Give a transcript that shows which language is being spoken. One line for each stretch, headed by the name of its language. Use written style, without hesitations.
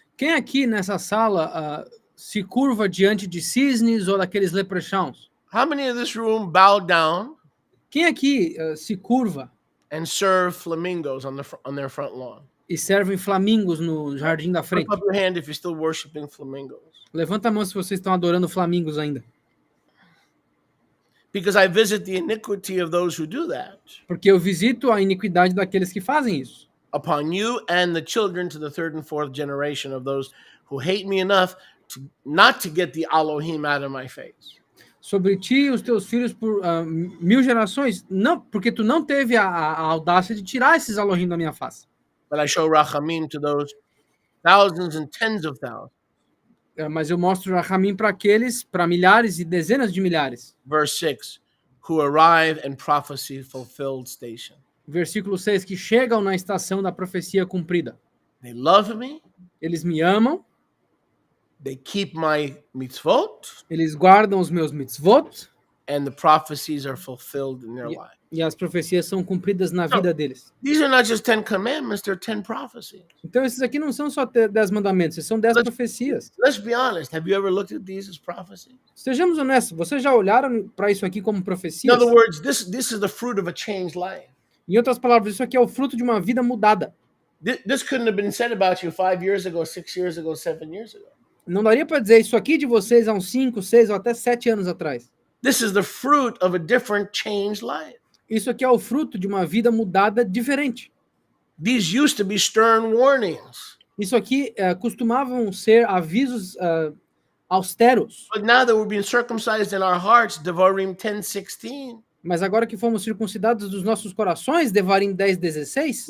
Portuguese: Quem aqui nessa sala se curva diante de cisnes ou daqueles leprechauns?
English: How many in this room bow down
Portuguese: Quem aqui se curva
English: and serve flamingos on their front lawn?
Portuguese: e servem flamingos no jardim da
English: Put
Portuguese: frente?
English: up your hand if you're still worshiping flamingos.
Portuguese: Levanta a mão se vocês estão adorando flamingos ainda.
English: Because I visit the iniquity of those who do that
Portuguese: Porque eu visito a iniquidade daqueles que fazem isso.
English: upon you and the children to the third and fourth generation of those who hate me enough not to get the Elohim out of my face.
Portuguese: Sobre ti e os teus filhos por 1000 gerações, não, porque tu não teve a audácia de tirar esses Elohim da minha face.
English: But I show rachamim to those thousands and tens of thousands.
Portuguese: Mas eu mostro Rahamim para aqueles, para milhares e dezenas de milhares.
English: Verse 6, who arrive in prophecy fulfilled station.
Portuguese: Versículo 6, que chegam na estação da profecia cumprida.
English: They love me,
Portuguese: Eles me amam,
English: they keep my mitzvot,
Portuguese: eles guardam os meus mitzvot,
English: and the prophecies are fulfilled in their life.
Portuguese: e as profecias são cumpridas na vida deles.
English: These are not just 10 commandments, they're 10 prophecies.
Portuguese: Então esses aqui não são só 10 mandamentos, esses são 10 profecias.
English: Let's be honest. Have you ever looked at these as prophecies?
Portuguese: Sejamos honestos, vocês já olharam para isso aqui como
English: In
Portuguese: profecias?
English: other words, this is the fruit of a changed life.
Portuguese: Em outras palavras, isso aqui é o fruto de uma vida mudada.
English: This couldn't have been said about you 5 years ago, 6 years ago, 7 years ago.
Portuguese: Não daria para dizer isso aqui de vocês há uns 5, 6 ou até 7 anos atrás.
English: This is the fruit of a different changed life.
Portuguese: Isso aqui é o fruto de uma vida mudada diferente.
English: These used to be stern warnings.
Portuguese: Isso aqui costumavam ser avisos austeros.
English: But now that we're being circumcised in our hearts, Devarim 10:16,
Portuguese: Mas agora que fomos circuncidados dos nossos corações, Devarim 10:16,